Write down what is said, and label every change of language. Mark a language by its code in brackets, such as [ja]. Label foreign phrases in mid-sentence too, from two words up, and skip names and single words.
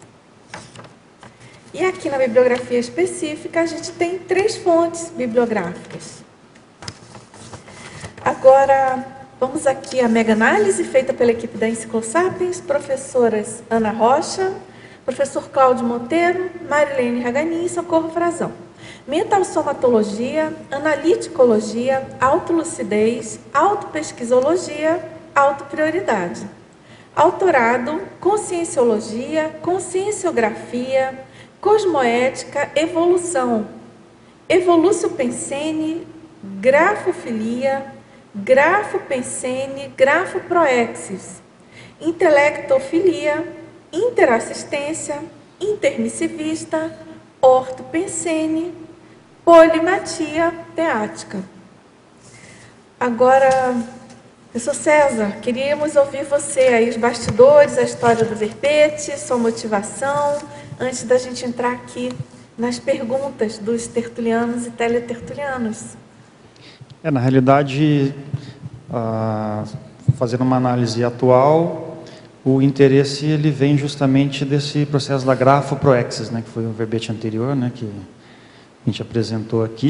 [pt] E aqui na bibliografia específica, a gente tem 3 fontes bibliográficas. Agora, vamos aqui à mega-análise feita pela equipe da Enciclosapiens, professoras Ana Rocha, professor Cláudio Monteiro, Marilene Raganin e Socorro Frazão. Mentalsomatologia, analiticologia, autolucidez, autopesquisologia, autoprioridade. Autorado, conscienciologia, conscienciografia, cosmoética, evolução, evolúcio pensene, grafofilia, grafopensene, grafoproexis, intelectofilia, interassistência, intermissivista, ortopensene, polimatia teática. Agora, professor César, queríamos ouvir você aí, os bastidores, a história do verbete, sua motivação, antes da gente entrar aqui nas perguntas dos tertulianos e teletertulianos. Na realidade, fazendo uma análise atual, o interesse ele vem justamente desse processo da grafoproexis, né, que foi o verbete anterior, né, que a gente apresentou aqui.